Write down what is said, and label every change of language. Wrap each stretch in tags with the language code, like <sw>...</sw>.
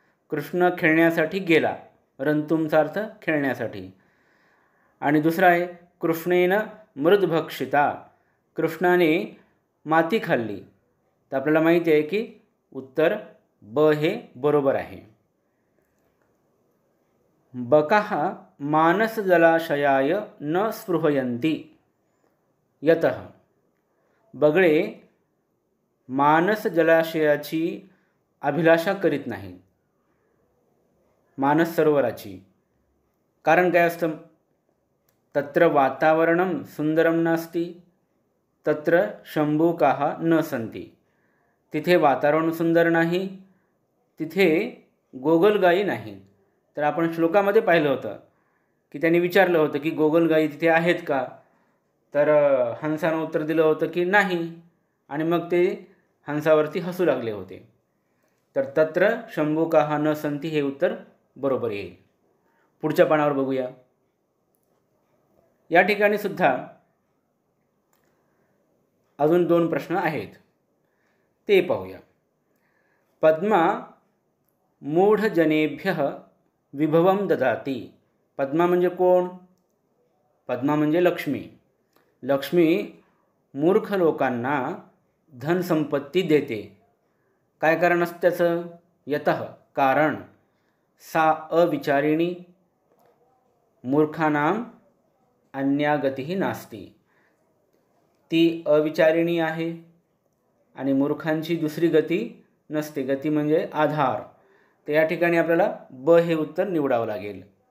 <mr>कृष्ण खेळण्यासाठी गेला. रंतुमचा अर्थ खेळण्यासाठी. आणि दुसरा आहे</mr> <sa>कृष्णेन मृदभक्षिता.</sa> <mr>कृष्णाने माती खाल्ली. तर आपल्याला माहिती आहे की उत्तर ब हे बरोबर आहे.</mr> <sa>बकाः मानस जलाशयाय न स्पृहयन्ति यतः.</sa> <mr>बगळे मानस जलाशयाची अभिलाषा करीत नाहीत. मानस सरोवराची. कारण काय असतं?</mr> <sa>तत्र वातावरणं सुंदरं नास्ति तत्र शंभूकाः न सन्ति.</sa> <mr>तिथे वातावरण सुंदर नाही, तिथे गोगलगायी नाही. तर आपण श्लोकामध्ये पाहिलं होतं की त्यांनी विचारलं होतं की गोगलगायी तिथे आहेत का? तर हंसानं उत्तर दिलं होतं की नाही, आणि मग ते हंसावरती हसू लागले होते. तर</mr> <sa>तत्र शंभूकाः न सन्ति</sa> <mr>हे उत्तर बरोबर येईल. पुढच्या पानावर बघूया. या ठिकाणी सुद्धा अजून 2 प्रश्न आहेत, ते पाहूया.</mr> <sa>पद्मा मूढजनेभ्यः विभवं ददाति.</sa> <mr>पद्मा म्हणजे कोण? पद्मा म्हणजे लक्ष्मी. लक्ष्मी मूर्ख लोकांना धनसंपत्ती देते. काय कारण असतं त्याचं? यतः कारण.</mr> <sa>सा अविचारिणी. मूर्खानां अन्या गतिः नास्ति.</sa> <mr>ती अविचारिणी आहे आणि मूर्खांची दुसरी गती नसते. गती म्हणजे आधार. तर या ठिकाणी आपल्याला ब हे उत्तर निवडावं लागेल.</mr>